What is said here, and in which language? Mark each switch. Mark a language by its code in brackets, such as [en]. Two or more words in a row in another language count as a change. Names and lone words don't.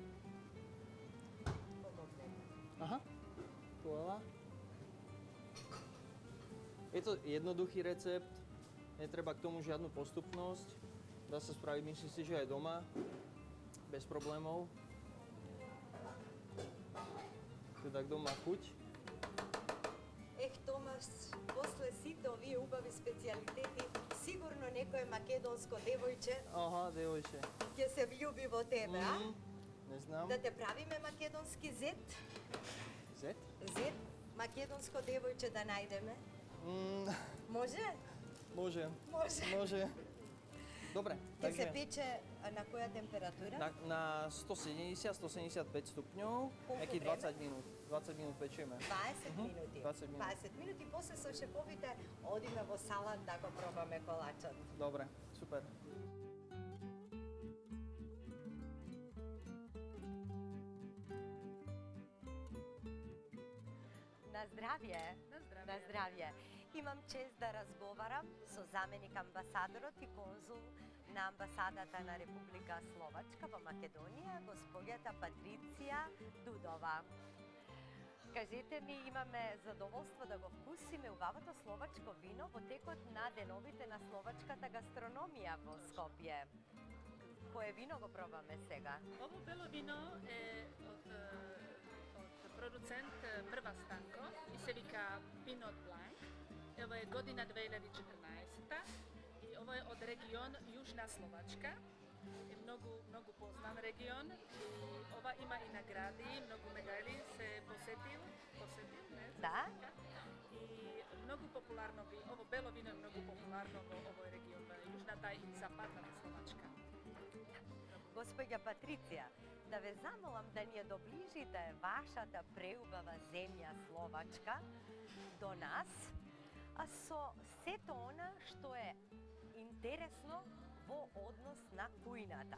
[sk] Aha, skvelá. Je to jednoduchý recept, netreba k tomu žiadnu postupnosť. Dá sa spraviť, myslím si, že aj doma, bez problémov. Teda kto má chuť. [mk] Томаш, после сите овие убави специјалитети, сигурно некое македонско девојче девојче ќе се влюби во тебе, а? Не знам. Да те правиме македонски зет? Зет? Зет, македонско девојче да најдеме? Може? Може. [sk] Dobre, [mk] Ќе се пече на која температура? [sk] Na 170-175 stupňov, nejakých 20 minút. 20 minút pečieme. [mk] 20 минути. [sk] 20 minút. [mk] 20 минути, после со шефовите одиме во салат да го пробаме колачот. Dobre, super. На здравје. На здравје. Имам чест да разговарам со заменик амбасадорот и конзул на амбасадата на Република Словачка во Македонија, господјата Патриција Дудова. Кажете ми, имаме задоволство да го вкусиме убавото словачко вино во текот на деновите на словачката гастрономија во Скопје. Кое вино го пробаме сега? Ово бело вино е од продуцент Прва Станко и се вика Pinot Blanc. [sr] Ovo je godina 2014. I ovo je od region Južna Slovačka. Je mnogo poznan region. I ova ima i nagradi, mnogo medalji se posetil, ne? Da. I mnogo popularno ovo belo vino je mnogo popularno u ovoj region, Južna ta i Zapadna Slovačka. [mk] Господја Патриција, да ве замолам да ни ја доближите вашата преубава земја Словачка до нас, а со сето она што е интересно во однос на кујната.